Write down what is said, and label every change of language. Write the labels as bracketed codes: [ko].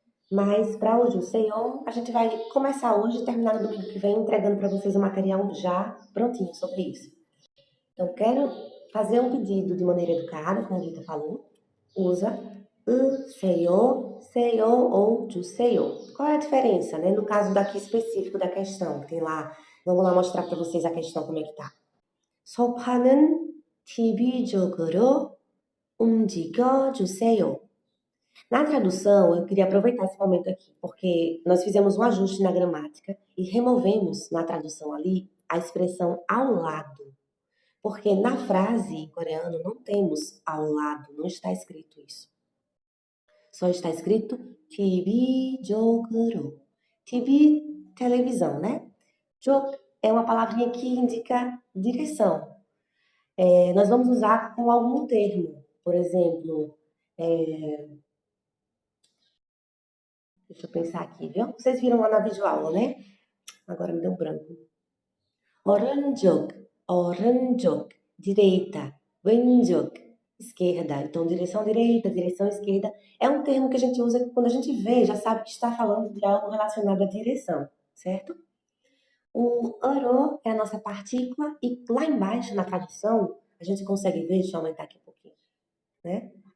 [pt] Mas para hoje, o Senhor, a gente vai começar hoje e terminar no domingo que vem entregando para vocês o material já prontinho sobre isso. Então, quero fazer um pedido de maneira educada, como a Rita falou. Usa o Senhor ou o Senhor. Qual é a diferença, né? No caso daqui específico da questão, que tem lá, vamos lá mostrar para vocês a questão como é que tá. [ko] 소파는 TV적으로 움직여 주세요. [pt] Na tradução, eu queria aproveitar esse momento aqui, porque nós fizemos um ajuste na gramática e removemos na tradução ali a expressão ao lado. Porque na frase em coreano não temos ao lado, não está escrito isso. Só está escrito TV joguro. TV, televisão, né? Jog é uma palavrinha que indica direção. Nós vamos usar com algum termo. Por exemplo, deixa eu pensar aqui, viu? Vocês viram lá na videoaula, né? Agora me deu branco. [ko] 오른쪽, 오른쪽, direita, 왼쪽, esquerda. [pt] Então, direção direita, direção esquerda é um termo que a gente usa quando a gente vê, já sabe que está falando de algo relacionado à direção, certo? O oro é a nossa partícula e lá embaixo na tradução a gente consegue ver, deixa eu aumentar aqui um pouquinho, né?